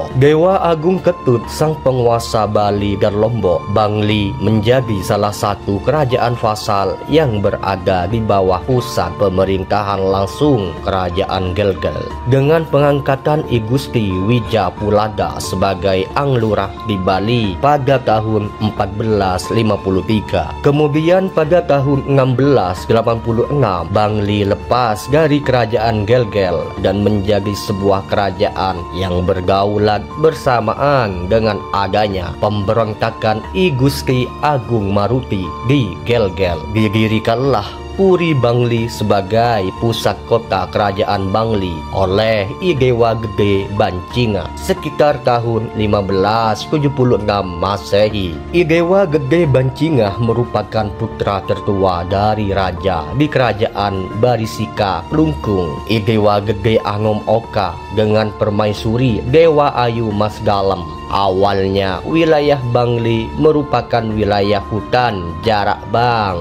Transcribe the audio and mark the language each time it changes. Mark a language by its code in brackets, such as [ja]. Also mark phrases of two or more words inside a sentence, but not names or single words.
[id] Dewa Agung Ketut, sang penguasa Bali dan Lombok, Bangli menjadi salah satu kerajaan vasal yang berada di bawah pusat pemerintahan langsung Kerajaan Gelgel, dengan pengangkatan I Gusti Wijapulada sebagai Anglurah di Bali pada tahun 1453. Kemudian pada tahun 1686 Bangli lepas dari Kerajaan Gelgel dan menjadi sebuah kerajaan yang bergaulat bersamaan dengan adanya pemberontakan I Gusti Agung Maruti di Gelgel. Didirikanlah Puri Bangli sebagai pusat kota Kerajaan Bangli oleh I Dewa Gede Bancingah sekitar tahun 1576 Masehi. I Dewa Gede Bancingah merupakan putra tertua dari raja di Kerajaan Barisika Klungkung, I Dewa Gede Angom Oka, dengan permaisuri Dewa Ayu Mas Dalem. Awalnya wilayah Bangli merupakan wilayah hutan Jarak Bang.